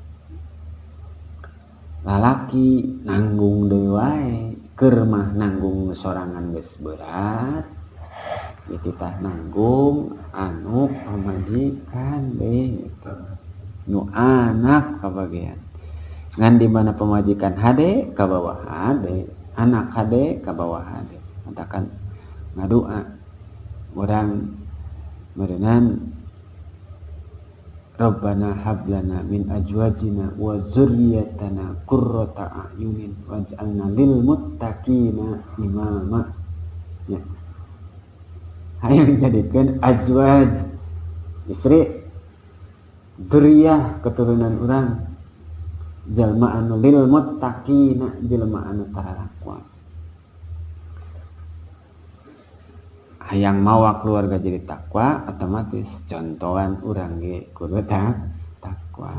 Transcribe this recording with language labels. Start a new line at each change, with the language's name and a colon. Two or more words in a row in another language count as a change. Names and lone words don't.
Sundanese: Lalaki nanggung deui wae, keur mah nanggung sorangan geus berat, titah nanggung anu pamajikan deh gitu. Nu anak kabagian. Ngan di mana pemajikan hade ka bawah hade, anak hade ka bawah hade. Katakan ngadua urang meureunnan
Arabic: ربنا هب لنا من أزواجنا وذرياتنا قرة أعين واجعلنا للمتقين إماما.
Sundanese: Ya. Hayang jadikeun azwaj istri, dzurriyyah keturunan urang, jalma anu
Arabic: للمتقين
Sundanese: jelema anu tarakwa. Hayang mawa keluarga jadi takwa, otomatis contohan urang ge kudu takwa.